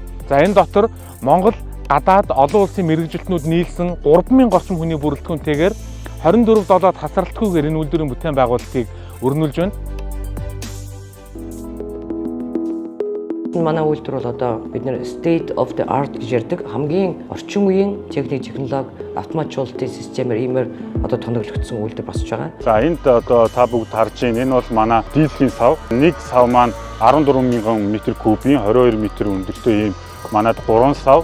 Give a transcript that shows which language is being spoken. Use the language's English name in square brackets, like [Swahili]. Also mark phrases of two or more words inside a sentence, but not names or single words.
[Mongolian] За энэ дотор Монгол гадаад олон улсын мэргэжилтнүүд нийлсэн 3000 орчим хүний бүрэлдэхүүнтэйгээр 24 долоод хасралтгүйгээр энэ үйлдвэрийн бүтээн байгуулалтыг өрнүүлж байна. Манай үйлдвэр бол одоо бид нэр [English] state of the art [Mongolian] гэж ярьдаг хамгийн орчин үеийн техnoloги автоматжуулалтын системээр иймэр одоо тоноглогдсон үйлдвэр босч байгаа. За энд одоо та бүгд харж байна. Энэ бол манай дизелийн сав. Нэг сав маань 14,000 м3-ийн 22 м өндөртэй ийм манайд 3 сав.